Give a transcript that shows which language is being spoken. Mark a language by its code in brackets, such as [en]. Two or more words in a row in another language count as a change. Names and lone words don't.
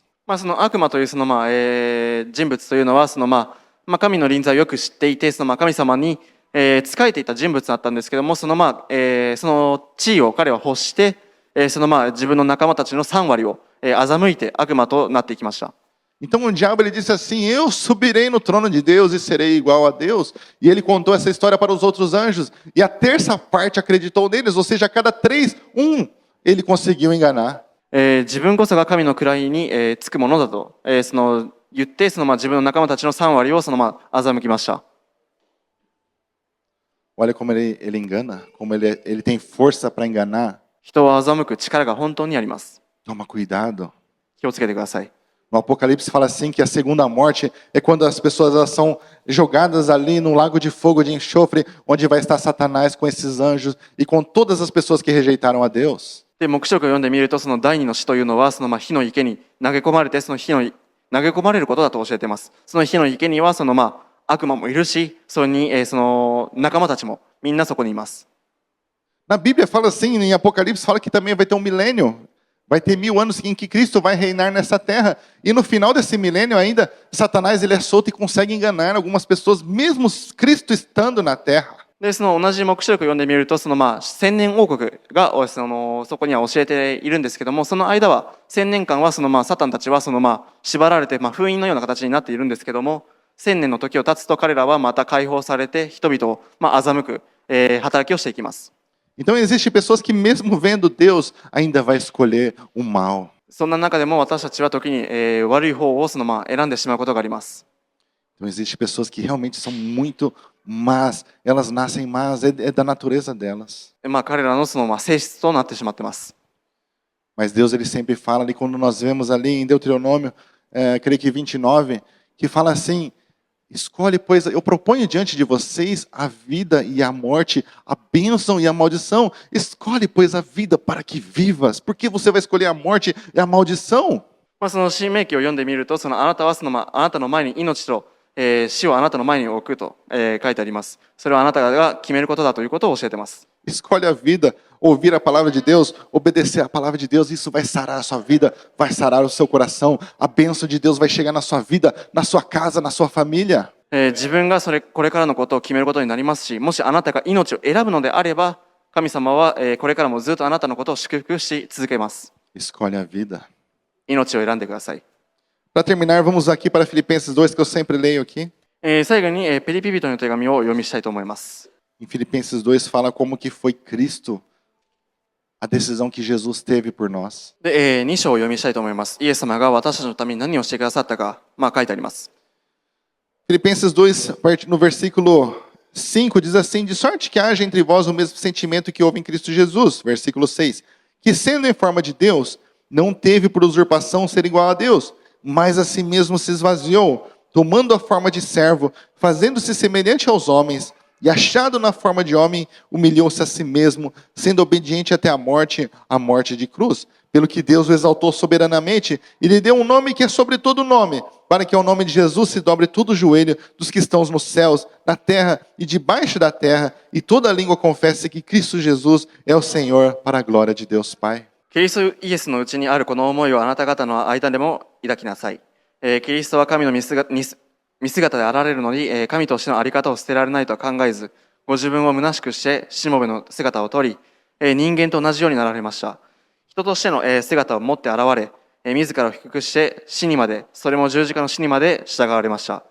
[ja] その悪魔という人物というのは神の臨在をよく知っていて神様に仕えていた人物だったんですけどもその地位を彼は欲して自分の仲間たちの3割を欺いて悪魔となっていきました。 [pt] Então o diabo ele disse assim: eu subirei no trono de Deus e serei igual a Deus. E ele contou essa história para os outros anjos e a terça parte acreditou neles, ou seja, a cada 3, 1 ele conseguiu enganar. [ja] 自分こそが神の位につくものだと言って自分の仲間たちの3割を欺きました。 [pt] Olha como ele engana, como ele tem força para enganar. [ja] 人を欺く力が本当にあります。 [pt] Toma cuidado. [ja] 気をつけてください。 [pt] No Apocalipse fala assim que a segunda morte é quando as pessoas elas são jogadas ali no lago de fogo de enxofre, onde vai estar Satanás com esses anjos e com todas as pessoas que rejeitaram a Deus. [ja] で黙示録を読んでみると第二の死というのは火の池に投げ込まれて火の投げ込まれることだと教えています。その火の池には悪魔もいるし、それに仲間たちもみんなそこにいます。 [pt] Na Bíblia fala assim, em Apocalipse fala que também vai ter um milênio. Vai ter 1000 anos em que Cristo vai reinar nessa terra. E no final desse milênio ainda, Satanás ele é solto e consegue enganar algumas pessoas, mesmo Cristo estando na terra. [ja] で同じ黙示録を読んでみると千年王国がそこには教えているんですけども、その間は1000年間はサタンたちは縛られて封印のような形になっているんですけども、1000年の時を経つと彼らはまた解放されて人々を欺く働きをしていきます。 [pt] Então existem pessoas que mesmo vendo Deus ainda vai escolher o mal. [ja] そんな中でも私たちは時に悪い方を選んでしまうことがあります。 [pt] Então existem pessoas que realmente são muito más, elas nascem más, é da natureza delas. [ja] 彼らの性質となってしまっています。 [pt] Mas Deus ele sempre fala ali quando nós vemos ali em Deuteronômio, creio que 29, que fala assim: escolhe, pois eu proponho diante de vocês a vida e a morte, a bênção e a maldição. Escolhe, pois, a vida para que vivas. Por que você vai escolher a morte e a maldição? [ja] 新明記を読んでみるとあなたはあなたの前に命と死をあなたの前に置くと書いてあります。それはあなたが決めることだということを教えています。 [pt] Escolhe a vida, ouvir a palavra de Deus, obedecer a palavra de Deus, isso vai sarar a sua vida, vai sarar o seu coração, a bênção de Deus vai chegar na sua vida, na sua casa, na sua família. [ja] 自分がこれからのことを決めることになりますし、もしあなたが命を選ぶのであれば、神様はこれからもずっとあなたのことを祝福し続けます。 [pt] Escolhe a vida. [ja] 命を選んでください。 [pt] Para terminar, vamos aqui para Filipenses 2, que eu sempre leio aqui. [ja] 最後にピリピ人の手紙をお読みしたいと思います。 [pt] Em Filipenses 2 fala como que foi Cristo, a decisão que Jesus teve por nós. [ja] で、2章を読みしたいと思います。イエス様が私たちのために何をしてくださったか、書いてあります。 [pt] Filipenses 2, no versículo 5, diz assim: de sorte que haja entre vós o mesmo sentimento que houve em Cristo Jesus. Versículo 6. Que sendo em forma de Deus, não teve por usurpação ser igual a Deus, mas a si mesmo se esvaziou, tomando a forma de servo, fazendo-se semelhante aos homens, e achado na forma de homem, humilhou-se a si mesmo, sendo obediente até a morte de cruz. Pelo que Deus o exaltou soberanamente e lhe deu um nome que é sobre todo nome, para que ao nome de Jesus se dobre todo o joelho dos que estão nos céus, na terra e debaixo da terra, e toda língua confesse que Cristo Jesus é o Senhor, para a glória de Deus Pai. [ja] キリストイエスのうちにあるこの思いをあなた方の間でも抱きなさい。キリストは神の見姿であられるのに、神としてのあり方を捨てられないとは考えず、ご自分を虚しくしてしもべの姿をとり、人間と同じようになられました。人としての姿を持って現れ、自らを低くして死にまで、それも十字架の死にまで従われました。